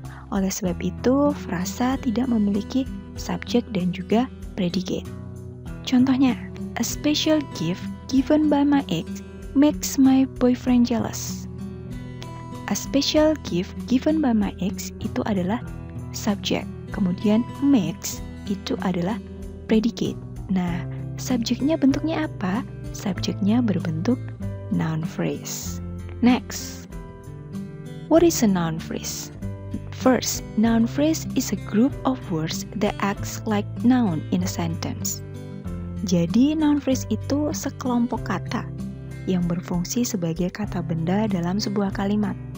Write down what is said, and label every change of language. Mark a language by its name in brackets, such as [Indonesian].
[Indonesian] Oleh sebab itu, frasa tidak memiliki subjek dan juga predicate. Contohnya, [English] a special gift given by my ex makes my boyfriend jealous. A special gift given by my ex [Indonesian] itu adalah subjek. Kemudian makes itu adalah predicate. Nah, subjeknya bentuknya apa? Subjeknya berbentuk noun phrase. [English] Next, what is a noun phrase? First, noun phrase is a group of words that acts like noun in a sentence. [Indonesian] Jadi, noun phrase itu sekelompok kata yang berfungsi sebagai kata benda dalam sebuah kalimat.